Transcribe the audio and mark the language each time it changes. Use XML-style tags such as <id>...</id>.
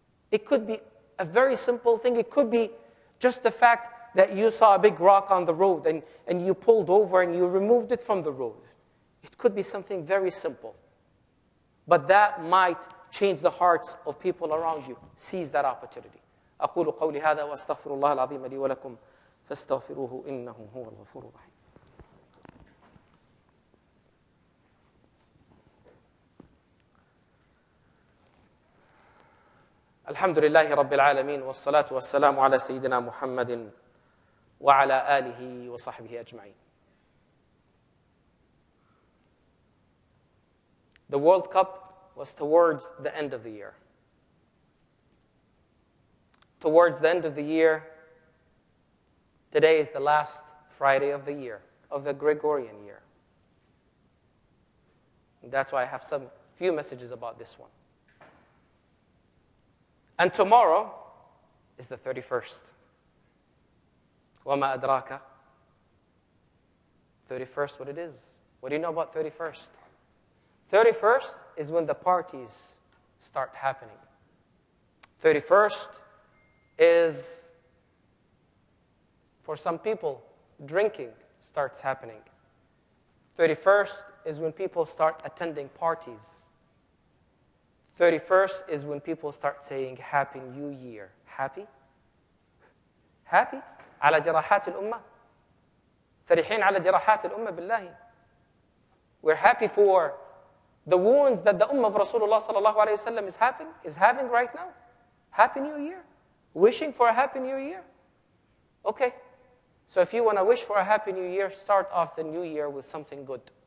<en>It could be a very simple thing. It could be just the fact that you saw a big rock on the road, and you pulled over and you removed it from the road. It could be something very simple. But that might change the hearts of people around you. Seize that opportunity.</en> <ar>أقول قولي هذا وأستغفر الله العظيم لي ولكم فاستغفروه إنه هو الغفور الرحيم. الحمد لله رب العالمين والصلاة والسلام على سيدنا محمد وعلى آله وصحبه أجمعين.</ar> <en>The World Cup was towards the end of the year. Towards the end of the year, today is the last Friday of the year, of the Gregorian year. And that's why I have some few messages about this one. And tomorrow is the 31st.</en> <ar>وَمَا أَدْرَاكَ</ar> <en>31st, what it is. What do you know about 31st? 31st is when the parties start happening. 31st is, for some people, drinking starts happening. 31st is when people start attending parties. 31st is when people start saying Happy New Year. Happy? Happy?</en> <ar>على جراحات الأمة. فرحين على جراحات الأمة بالله.</ar> <en>We're happy for the wounds that the Ummah of Rasulullah sallallahu alayhi wa sallam is having right now. Happy New Year. Wishing for a Happy New Year. Okay. So if you want to wish for a Happy New Year, start off the New Year with something good.</en>